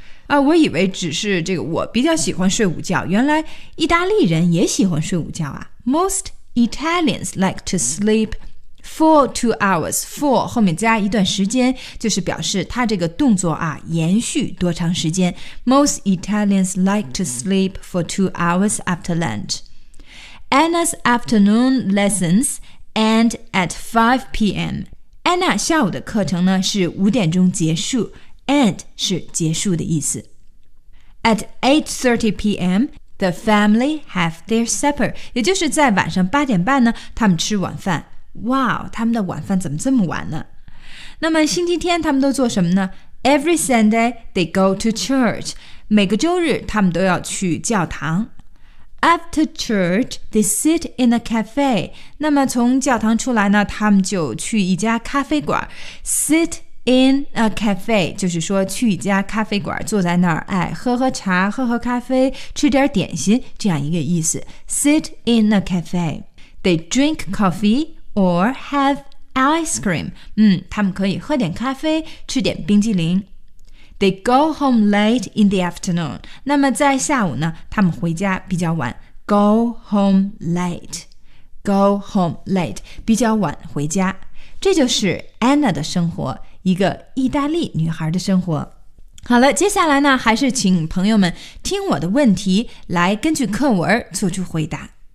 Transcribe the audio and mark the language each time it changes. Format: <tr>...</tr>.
<zh>啊，我以为只是这个我比较喜欢睡午觉，原来意大利人也喜欢睡午觉啊。</zh> <en>Most Italians like to sleep for 2 hours.</en> <zh>For 后面加一段时间，就是表示他这个动作啊延续多长时间。</zh> <en>Most Italians like to sleep for 2 hours after lunch. Anna's afternoon lessons end at 5 p.m.</en> <zh>Anna 下午的课程呢是5点钟结束。 End 是结束的意思。</zh> <en>At 8:30 p.m., the family have their supper.</en> <zh>也就是在晚上8点半呢，他们吃晚饭。Wow, 他们的晚饭怎么这么晚呢？那么星期天他们都做什么呢？</zh> <en>Every Sunday, they go to church.</en> <zh>每个周日他们都要去教堂。</zh> <en>After church, they sit in a cafe.</en> <zh>那么从教堂出来呢，他们就去一家咖啡馆。</zh> <en>Sit in a cafe,</en> <zh>就是说去一家咖啡馆，坐在那儿，哎，喝喝茶，喝喝咖啡，吃点点心，这样一个意思。</zh> <en>Sit in a cafe. They drink coffee. Or have ice cream.</en> <zh>他们可以喝点咖啡，吃点冰激凌。</zh> <en>They go home late in the afternoon.</en> <zh>那么在下午呢，他们回家比较晚。</zh> <en>Go home late. Go home late.</en> <zh>比较晚回家。这就是 Anna 的生活，一个意大利女孩的生活。好了，接下来呢，还是请朋友们听我的问题，来根据课文做出回答。</zh>